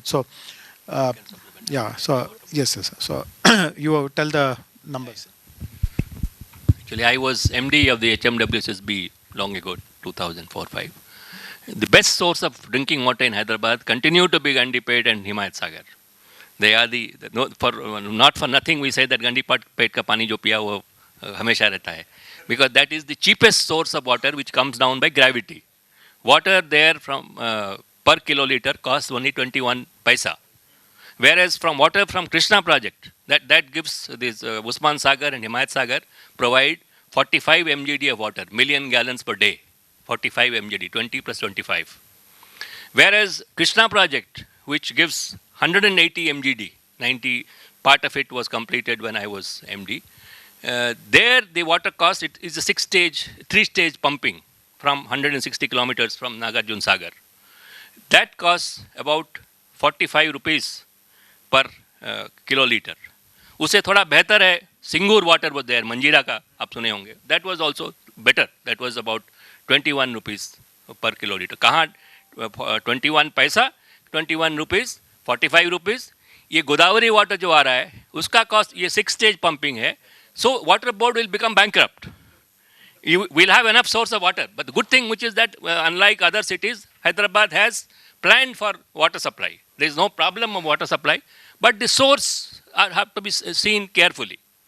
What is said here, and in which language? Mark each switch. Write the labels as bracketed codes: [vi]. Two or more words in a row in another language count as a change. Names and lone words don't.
[en] So, yes. So, you tell the numbers. Actually, I was MD of the HMWSSB long ago, 2004-5. The best source of drinking water in Hyderabad continue to be Gandipet and Himayat Sagar. They are not for nothing we say that [hi] Gandipet का पानी जो पिया वो हमेशा रहता है. [en] Because that is the cheapest source of water which comes down by gravity. Water there from per kiloliter costs only 21 paisa. Whereas water from Krishna project, that gives this Usman Sagar and Himayat Sagar provide 45 mgd of water, million gallons per day. 45 mgd, 20 plus 25. Whereas Krishna project, which gives 180 mgd, 90, part of it was completed when I was MD. There the water cost, it is a three-stage pumping from 160 kilometers from Nagarjun Sagar. That costs about 45 rupees per kiloliter. [hi] उससे थोड़ा बेहतर है, [en] Singur water was there, [hi] Manjira ka, aap sune honge. [en] That was also better. That was about 21 rupees per kiloliter. [hi] Kahan 21 paisa, 21 rupees, 45 rupees. ये गोदावरी वाटर जो आ रहा है, उसका कॉस्ट ये [en] 6-stage pumping [hi] है. [en] So water board will become bankrupt. You will have enough source of water. But the good thing which is that unlike other cities, Hyderabad has planned for water supply. There is no problem of water supply. But the source have to be seen carefully.